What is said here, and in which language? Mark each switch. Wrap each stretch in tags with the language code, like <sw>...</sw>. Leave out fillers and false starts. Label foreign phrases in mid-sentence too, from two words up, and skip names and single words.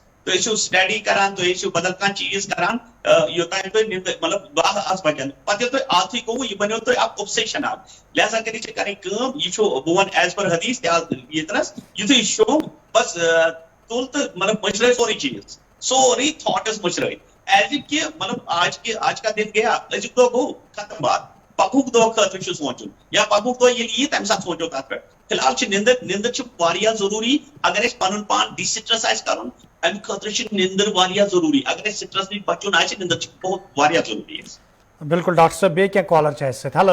<ks>تُہۍ ٲسِو سٹڈی کران تُہۍ ٲسِو بدل کانٛہہ چیٖز کران یوٚتانۍ تُہۍ مطلب 12 آسہٕ بجان پتہٕ ییٚلہِ تۄہہِ عادتھٕے گوٚوٕ یہِ بنیو تۄہہِ اکھ اوبسیشن اکھ. لہذا کٔرِتھ چھِ کرٕنۍ کٲم یہِ چھُ بہٕ وَنہٕ</ks> <en>as per</en> <ks>حدیث ییٚتنس یِتھُے شوٚنٛگ بس تُل تہٕ مطلب مٔشرٲے سورُے چیٖز سورُے تھاٹس مٔشرٲے</ks> <en>as if</en> <ks>کہِ مطلب</ks> <ur>آج کا دن گیا</ur> <ks>أزیُک دۄہ گوٚو ختم بات پگہُک دۄہ خٲطرٕ چھُ سونچُن یا پگہُک دۄہ ییٚلہِ یی تمہِ ساتہٕ سونچو تتھ پٮ۪ٹھ. فِلحال چھِ نندٕر چھِ واریاہ ضروٗری اگر أسۍ پنُن پان ڈی سٹرس آسہِ کرُن امہِ خٲطرٕ چھِ نندٕر واریاہ ضروٗری اگر أسۍ سٹرس نِش بچُن آسہِ نندٕر چھِ بہت واریاہ ضروٗری اَسہِ. بالکل ڈاکٹر صٲب بیٚیہِ کینٛہہ کالر چھِ اَسہِ سۭتۍ.</ks>